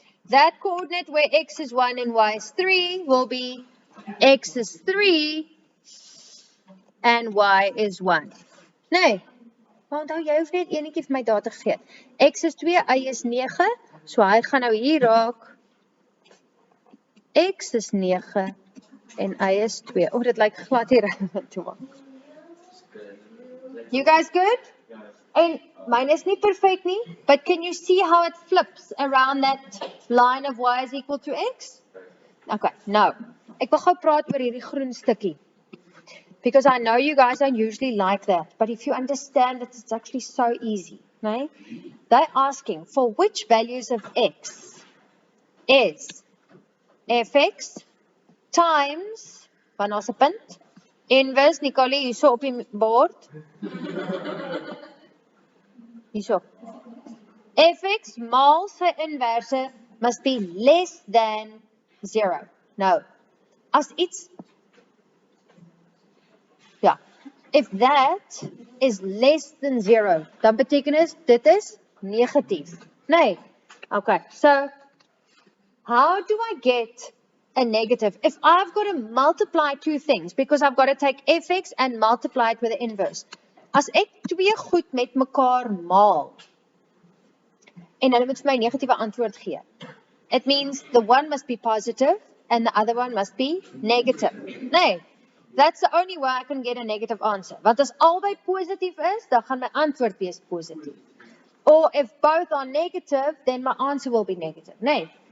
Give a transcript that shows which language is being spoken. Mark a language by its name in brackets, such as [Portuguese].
[English] That coordinate where x is 1 and y is 3 will be x is 3 and y is 1. [Afrikaans] Nee, maar onthou jy hoef net enetjie vir my data gegee. X is 2, y is 9, so hy gaan nou hier raak. X is 9 en y is 2. Oh, dit lyk glad hier toe. [English] You guys good? [Afrikaans] En mine is nie perfect nie, [English] but can you see how it flips around that line of y is equal to x? [Afrikaans] Okay, now, ek wil gou praat oor hierdie groen stukkie. [English] Because I know you guys don't usually like that, but if you understand that it's actually so easy, right? They're asking for which values of x is fx times, [Afrikaans] van ons 'n punt, inverse, Nicole, hierso op die bord. Hierso. fx maal sy inverse [English] must be less than 0. [Afrikaans] Nou, as iets, ja, [English] if that is less than 0, [Afrikaans] dan beteken dit is negatief. Nee, [English] okay, so, how do I get a negative? If I've got to multiply two things, because I've got to take fx and multiply it with the inverse. [Afrikaans] As ek twee goed met mekaar maal, en hulle moet vir my negatiewe antwoord gee. [English] It means the one must be positive and the other one must be negative. [Afrikaans] Nee, [English] that's the only way I can get a negative answer. [Afrikaans] Want as albei positief is, dan gaan my antwoord wees positief. [English] Or if both are negative, then my answer will be negative. [Afrikaans] Nee.